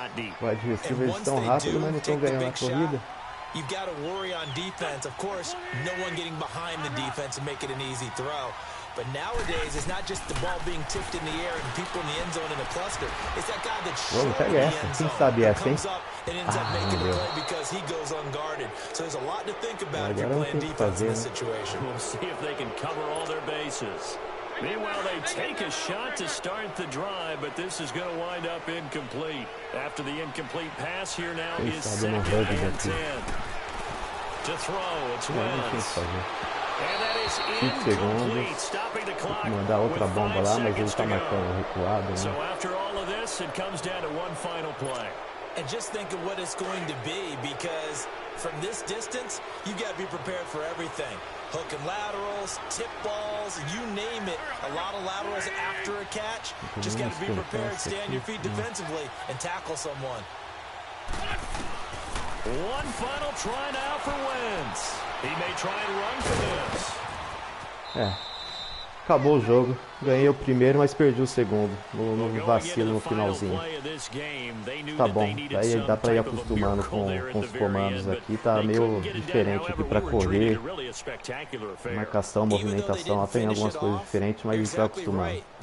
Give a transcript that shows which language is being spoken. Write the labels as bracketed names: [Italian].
[Portuguese] Os wide receivers estão rápidos, mas não estão ganhando a corrida. [English] You've got to worry on defense. Of course, no one getting behind the defense and make it an easy throw. But nowadays, it's not just the ball being tipped in the air and people in the end zone in a cluster. It's that guy that's short in the end zone who comes up and ends up making the play because he goes unguarded. So there's a lot to think about if you're playing defense in this situation. We'll see if they can cover all their bases. Meanwhile, they take a shot to start the drive, but this is going to wind up incomplete. After the incomplete pass, here now is 2nd and 10. To throw, it's Wentz. And that is incomplete, stopping the clock. [Portuguese] Mandar outra bomba lá, mas ele tá marcando recuado, né? [English] So after all of this, it comes down to one final play. And just think of what it's going to be, because from this distance, you got to be prepared for everything. Hook and laterals, tip balls, you name it. A lot of laterals after a catch. Just got to be prepared, stay on your feet defensively, and tackle someone. One final try now for Wentz. He may try and run for this. [Portuguese] Acabou o jogo. Ganhei o primeiro, mas perdi o segundo. No vacilo no finalzinho. Tá bom. Daí dá pra ir acostumando com os comandos aqui. Tá meio diferente aqui pra correr. Marcação, movimentação. Tem algumas coisas diferentes, mas a gente vai acostumando.